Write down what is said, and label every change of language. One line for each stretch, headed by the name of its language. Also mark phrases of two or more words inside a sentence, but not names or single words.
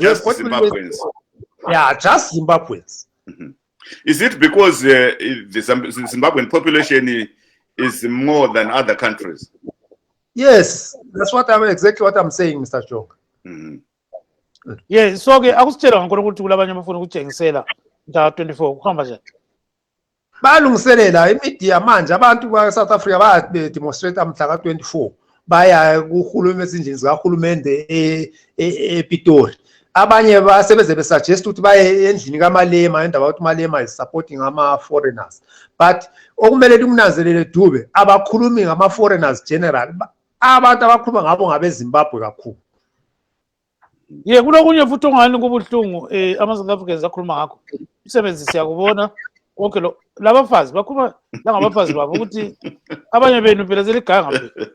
English: Just Zimbabweans. Yeah, just Zimbabweans. Is it because the Zimbabwean population is more than other countries? Yes, that's exactly what I'm saying, Mr. Chong. Yeah,
North Ndebele: so-ke akusitshela ngakhona ukuthi kulabanye abafuna ukutshengisela mhla 24 kuhamba njani? Balungiselela imedia manje abantu ba-South Africa bayademonstrate mhla ka-24 baya kuhulumeni ezindlini zikahulumende ePitori. Abanye basebeze besuggest ukuthi baye endlini kaMalema endaba ukuthi uMalema
English: is supporting
North Ndebele: ama-foreigners. But okumele likunanzelele Dube abakhulumi ngama-foreigners general, abantu abakhuluma ngabo ngabeZimbabwe kakhulu. Yeah, kulokunye futhi ongani kubuhlungu ama-South Africans akhuluma ngakho. Umsebenzi siyakubona konke lo labafazi bakhuluma langabafazi babo ukuthi abanye benu phela seliganga phela.